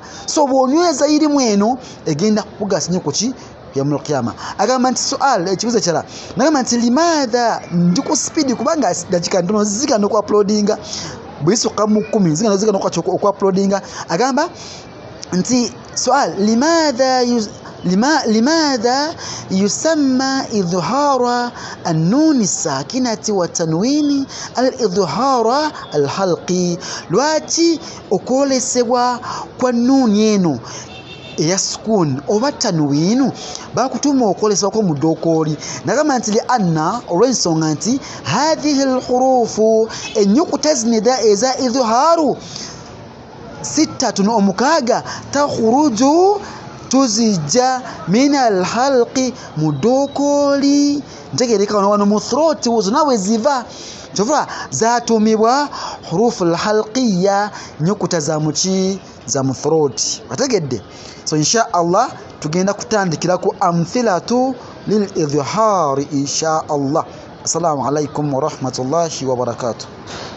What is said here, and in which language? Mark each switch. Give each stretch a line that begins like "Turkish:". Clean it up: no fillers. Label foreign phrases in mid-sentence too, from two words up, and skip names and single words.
Ganda: So bw'onyweza irimu eno egenda kukugasa nnyo ku ki
Arabic: يوم القيامة.
Ganda: Agamba nti soal ekibuzo kyala nagamba nti limadha, ndi ku speed kubanga dakika ntono zika no ku uploadinga bwisuka mu 10 zika no ku uploadinga. Agamba nti soal
Arabic: لماذا يسمى إظهار النون الساكنة والتنوين الإظهار الحلقي,
Ganda: lwaki okwolesebwa kwa nuni eno eya sukun oba tanwinu bakutuma okwolesebwa ko mu ddokooli? Nagamba nti
Arabic: لأن,
Ganda: olw'ensonga nti
Arabic: هذه الحروف,
Ganda: ennyukuta zinida eza idhharu sittatun omukaaga, takhuruju tuzijja
Arabic: من الحلق
Ganda: mu ddokooli, ntegereka wano mu throat zonna bwe ziva kyova zatumibwa
Arabic: حروف الحلقية,
Ganda: nyukuta za muki za mu throat. Ategedde? So
Arabic: إن شاء الله
Ganda: tugenda kutandikira ku
Arabic: أمثلة للإظهار إن شاء الله. السلام عليكم ورحمة الله وبركاته.